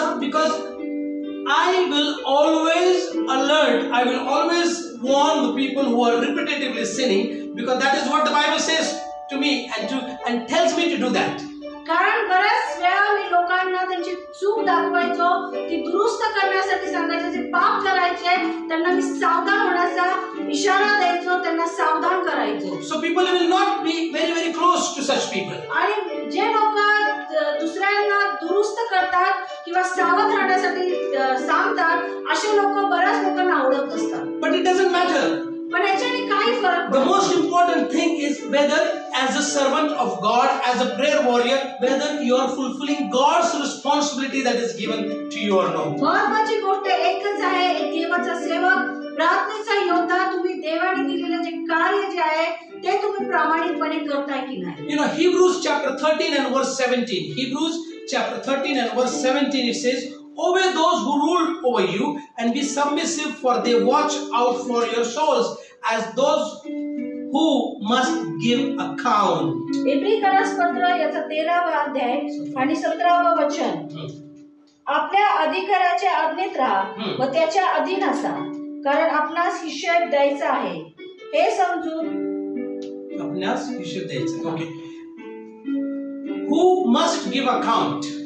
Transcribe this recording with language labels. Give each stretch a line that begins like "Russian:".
English: because I will always alert, I will always warn the people who are repetitively sinning, because that is what the Bible says to me and tells me to do that.
Marathi: कारण बऱ्याच वेळा मी लोकांना त्यांची चूक दाखवायचो, ती दुरुस्त करण्यासाठी सांगायचे, जे पाप करायचे त्यांना मी सावधान होण्याचा इशारा द्यायचो, त्यांना सावधान करायचो.
English: So people will not be very close to such people.
Marathi: आणि जे लोक दुसऱ्यांना दुरुस्त करतात किंवा सावध राहण्यासाठी सांगतात, असे लोक बऱ्याच लोकांना आवडत नसतात.
English: But it doesn't matter.
Marathi: पण याच्याने काही फरक
English: The most important thing is whether as a servant of God, as a prayer warrior, whether you are fulfilling God's responsibility that is given to you or not.
Marathi: महत्त्वाची गोष्ट एकच आहे, एक देवाचा सेवक, प्रार्थनेचा योद्धा, तुम्ही देवाने दिलेले जे कार्य जे आहे ते तुम्ही प्रामाणिकपणे करताय की नाही.
English: You know, Hebrews chapter 13 and verse 17. Hebrews chapter 13 and verse 17, it says, obey those who rule over you and be submissive, for they watch out for your souls as those who must give account.
Marathi: इब्री पत्र याचा 13वा अध्याय आणि 17वा वचन. आपल्या अधिकाराच्या आज्ञेत राहा व त्याच्या अधीन असा, कारण आपणास हिशेब द्यायचा आहे, हे समजून आपणास हिशेब द्यायचा.
English: Okay. Who must give account?